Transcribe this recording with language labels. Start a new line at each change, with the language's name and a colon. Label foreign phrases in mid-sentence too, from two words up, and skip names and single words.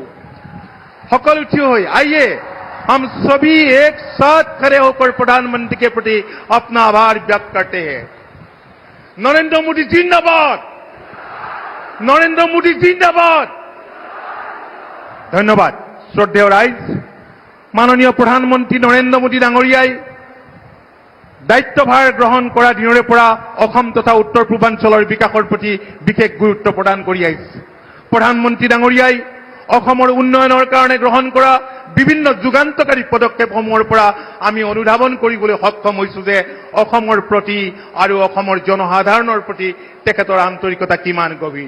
Assamese: সকলো থিয় হৈ
Hindi: आइए हम सभी एक साथ खड़े होकर प्रधानमंत्री के प्रति अपना आभार व्यक्त करते हैं। नरेंद्र मोदी जिंदाबाद, नरेंद्र मोदी जिंदाबाद। धन्यवाद। श्रद्धेय राइज, माननीय प्रधानमंत्री नरेंद्र मोदी
Assamese: डाঙৰীয়াই দায়িত্বভাৰ গ্ৰহণ কৰা দিনৰে পৰা অসম তথা উত্তৰ পূৰ্বাঞ্চলৰ বিকাশৰ প্ৰতি বিশেষ গুৰুত্ব প্ৰদান কৰি আহিছে। প্ৰধানমন্ত্ৰী ডাঙৰীয়াই অসমৰ উন্নয়নৰ কাৰণে গ্ৰহণ কৰা বিভিন্ন যুগান্তকাৰী পদক্ষেপসমূহৰ পৰা আমি অনুধাৱন কৰিবলৈ সক্ষম হৈছো যে অসমৰ প্ৰতি আৰু অসমৰ জনসাধাৰণৰ প্ৰতি তেখেতৰ আন্তৰিকতা কিমান গভীৰ।